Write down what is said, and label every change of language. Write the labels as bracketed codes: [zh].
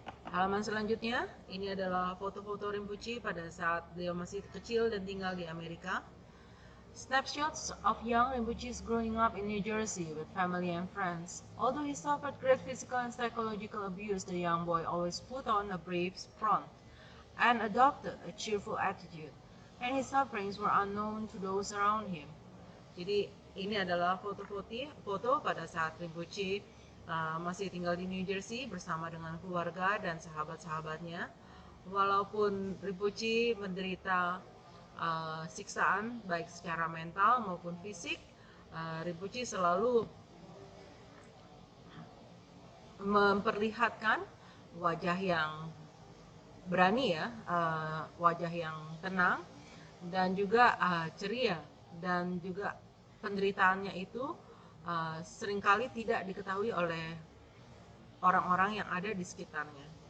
[id] Halaman selanjutnya, ini adalah foto-foto Rinpoche pada saat beliau masih kecil dan tinggal di Amerika. [en] Snapshots of young Rinpoches growing up in New Jersey with family and friends. Although he suffered great physical and psychological abuse, the young boy always put on a brave front and adopted a cheerful attitude, and his sufferings were unknown to those around him. [id] Jadi ini adalah foto pada saat Rinpoche masih tinggal di New Jersey bersama dengan keluarga dan sahabat-sahabatnya. Walaupun Rinpoche menderita siksaan baik secara mental maupun fisik, Rinpoche selalu memperlihatkan wajah yang berani, ya, wajah yang tenang dan juga ceria, dan juga penderitaannya itu seringkali tidak diketahui oleh orang-orang yang ada di sekitarnya.